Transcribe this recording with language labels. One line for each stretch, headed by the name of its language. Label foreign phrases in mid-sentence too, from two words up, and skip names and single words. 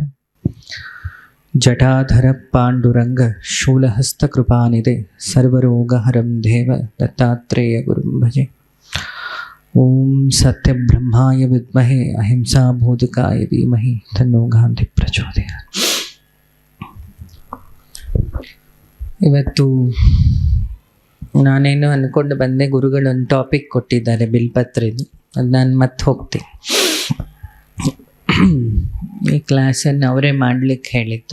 Sanskrit: जटाधर पाण्डुरंग शूलहस्तकृपानिधे सर्वरोगहरं देव दत्तात्रेय गुरुं भजे. ओं सत्यब्रह्माय विद्महे अहिंसाबोधकाय धीमहि तन्नो गान्धी प्रचोदयात्.
Kannada: ಇವತ್ತು ನಾನೇನು ಅಂದ್ಕೊಂಡು ಬಂದೆ, ಗುರುಗಳು ಒಂದು ಟಾಪಿಕ್ ಕೊಟ್ಟಿದ್ದಾರೆ ಬಿಲ್ಪತ್ರಿದು, ಅದು ನಾನು ಮತ್ತೆ ಹೋಗ್ತೀನಿ. ಈ ಕ್ಲಾಸನ್ನು ಅವರೇ ಮಾಡಲಿಕ್ಕೆ ಹೇಳಿತ್ತು.